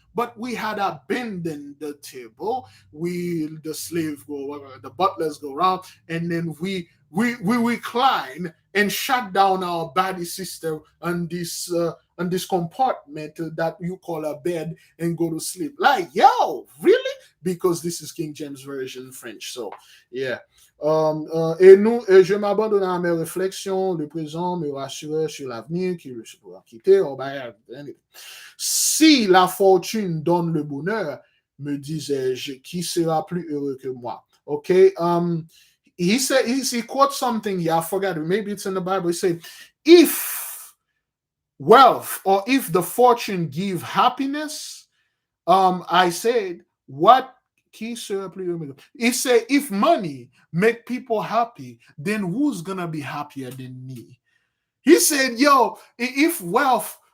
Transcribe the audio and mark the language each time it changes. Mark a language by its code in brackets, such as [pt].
[en] But we had abandoned the table. The slave go, the butlers go around, and then we recline and shut down our body system on this compartment that you call a bed and go to sleep. Like, yo, really? Because this is King James Version French. So, yeah. [fr] Et je m'abandonne à mes réflexions, le présent me rassurait sur l'avenir qui je pourrais quitter. Si la fortune donne le bonheur, me disais-je, qui sera plus heureux que moi? [en] Okay. He said he quotes something. Yeah, I forgot it. Maybe it's in the Bible. He said, if wealth or if the fortune give happiness, I said, what he said, if money make people happy, then who's gonna be happier than me? He said, yo, if wealth